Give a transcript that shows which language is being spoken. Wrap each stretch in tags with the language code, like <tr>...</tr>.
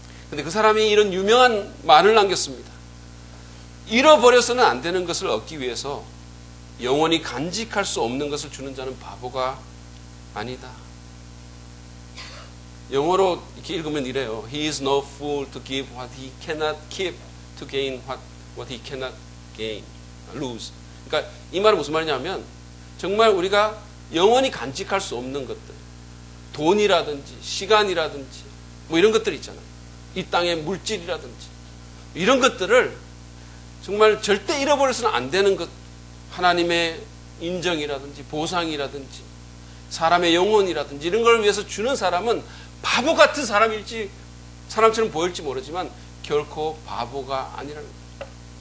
<ko>근데 그 사람이 이런 유명한 말을 남겼습니다. 잃어버려서는 안 되는 것을 얻기 위해서 영원히 간직할 수 없는 것을 주는 자는 바보가 아니다. 영어로 이렇게 읽으면 이래요.</ko> <en>He is no fool to give what he cannot keep to gain what he cannot lose.</en> <ko>그러니까 이 말은 무슨 말이냐면 정말 우리가 영원히 간직할 수 없는 것들, 돈이라든지 시간이라든지 뭐 이런 것들 있잖아요. 이 땅의 물질이라든지 이런 것들을 정말 절대 잃어버려서는 안 되는 것, 하나님의 인정이라든지 보상이라든지 사람의 영혼이라든지 이런 걸 위해서 주는 사람은 바보 같은 사람처럼 보일지 모르지만 결코 바보가 아니라는 거예요.</ko>